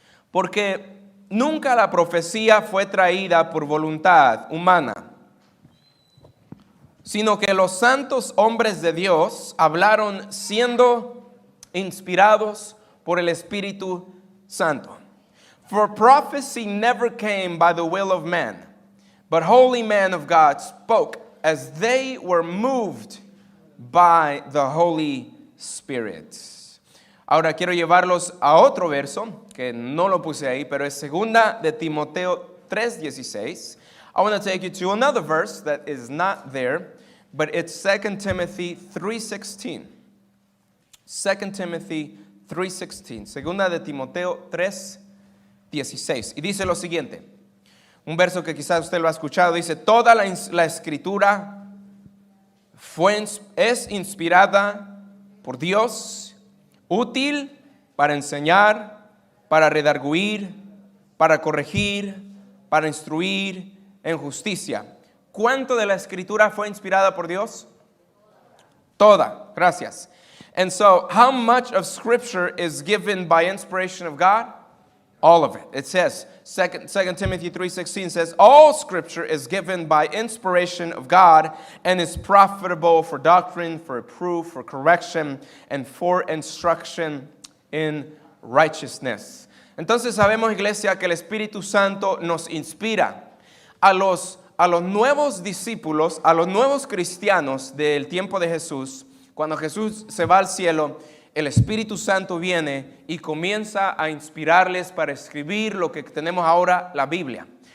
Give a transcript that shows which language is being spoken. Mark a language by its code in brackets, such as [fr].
[es] Porque nunca la profecía fue traída por voluntad humana, sino que los santos hombres de Dios hablaron siendo inspirados por el Espíritu Santo. [en] For prophecy never came by the will of man, but holy men of God spoke as they were moved by the Holy Spirit. [es] Ahora quiero llevarlos a otro verso, que no lo puse ahí, pero es 2 de Timoteo 3:16. [en] I want to take you to another verse that is not there, but it's 2 Timothy 3:16. 2 Timothy 3:16. [es] 2 de Timoteo 3:16. Y dice lo siguiente. Un verso que quizás usted lo ha escuchado. Dice, toda la escritura es inspirada por Dios, útil para enseñar, para redarguir, para corregir, para instruir en justicia. ¿Cuánto de la escritura fue inspirada por Dios? Toda. Gracias. [en] And so, how much of scripture is given by inspiration of God? All of it. It says, 2 Timothy 3:16 says, all scripture is given by inspiration of God and is profitable for doctrine, for reproof, for correction, and for instruction in righteousness. [es] Entonces sabemos, iglesia, que el Espíritu Santo nos inspira a los nuevos discípulos, a los nuevos cristianos del tiempo de Jesús. Cuando Jesús se va al cielo, el Espíritu Santo viene y comienza a inspirarles para escribir lo que tenemos ahora, la Biblia.